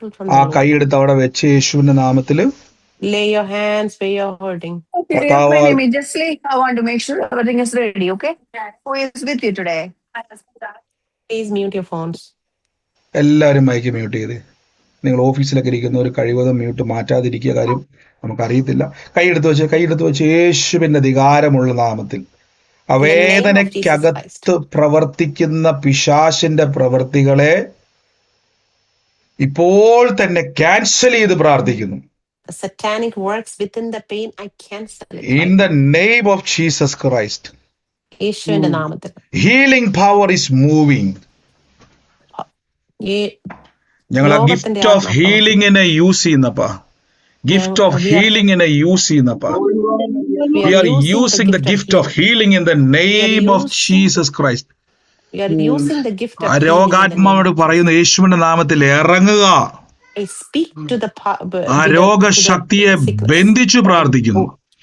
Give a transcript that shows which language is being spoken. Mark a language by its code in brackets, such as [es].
[ml] ആ കൈയെടുത്ത് അവിടെ വെച്ച് യേശുവിന്റെ നാമത്തില് [en] lay your hands where you're hurting. Okay, my name is Jessley. I want to make sure everything is ready, okay? Who is with you today? Please mute your phones. [ml] എല്ലാവരും mic mute ചെയ്ത്. നിങ്ങൾ ഓഫീസിലൊക്കെ ഇരിക്കുന്ന ഒരു കഴിവതും mute മാറ്റാതിരിക്കുക. കാര്യം നമുക്കറിയത്തില്ല. കൈയെടുത്ത് വെച്ച് യേശുവിന്റെ അധികാരമുള്ള നാമത്തിൽ വേദനയ്ക്കകത്ത് പ്രവർത്തിക്കുന്ന പിശാചിന്റെ പ്രവൃത്തികളെ ഇപ്പോൾ തന്നെ ക്യാൻസൽ ചെയ്ത് പ്രാർത്ഥിക്കുന്നു. [en] Satanic works within the pain, I cancel it. In the name of Jesus Christ. [ml] യേശുവിന്റെ നാമത്തിൽ. [en] Healing power is moving. [ml] ഞങ്ങൾ gift of ഹീലിംഗിനെ use ചെയ്യുന്നപ്പാ. Gift of ഹീലിംഗിനെ use ചെയ്യുന്നപ്പാ. [en] We are using the gift of healing in the name of Jesus Christ. We are using the gift of [ml] രോഗാത്മാവോട് പറയുന്ന യേശുവിന്റെ നാമത്തിൽ ഇറങ്ങുക. [en] I speak to the [ml] ആ രോഗശക്തിയെ ബന്ധിച്ചു പ്രാർത്ഥിക്കുന്നു.